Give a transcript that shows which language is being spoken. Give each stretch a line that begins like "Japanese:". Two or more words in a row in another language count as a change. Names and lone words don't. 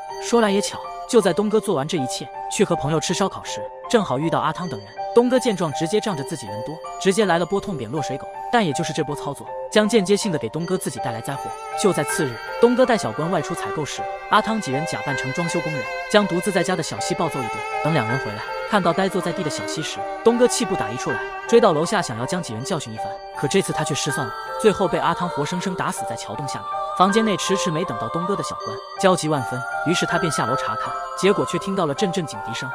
Chinese: 說來也巧，就在東哥做完這一切，去和朋友吃燒烤時，正好遇到阿湯等人。東哥見狀直接仗着自己人多，直接來了波痛扁落水狗。但也就是這波操作，將間接性的給東哥自己帶來災禍。就在次日，東哥帶小關外出採購時，阿湯幾人假扮成裝修工人，將獨自在家的小西暴揍一頓。等2人回來， 看到呆坐在地的小西时，东哥气不打一处来，追到楼下想要将几人教训一番，可这次他却失算了，最后被阿汤活生生打死在桥洞下面。房间内迟迟没等到东哥的小关焦急万分，于是他便下楼查看，结果却听到了阵阵警笛声。